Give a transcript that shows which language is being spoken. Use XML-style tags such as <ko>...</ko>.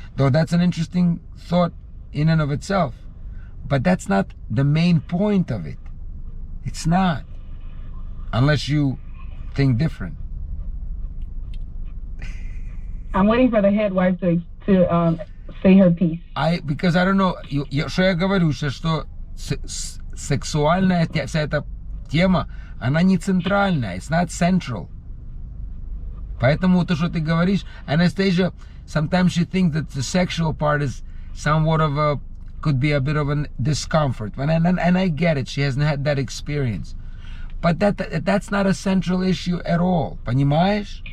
<en>Though that's an interesting thought in and of itself. But that's not the main point of it. It's not. Unless you think different. I'm waiting for the head wife to say her piece. Because I don't know,</en> <ru>что я говорю, что сексуальная вся эта тема, она не центральная,</ru> <en>it's not central.</en> <ru>Поэтому то, что ты говоришь,</ru> <en>Anastasia, sometimes she thinks that the sexual part is somewhat of could be a bit of a discomfort. And I get it, she hasn't had that experience. But that's not a central issue at all.</en> <ru>Понимаешь?</ru>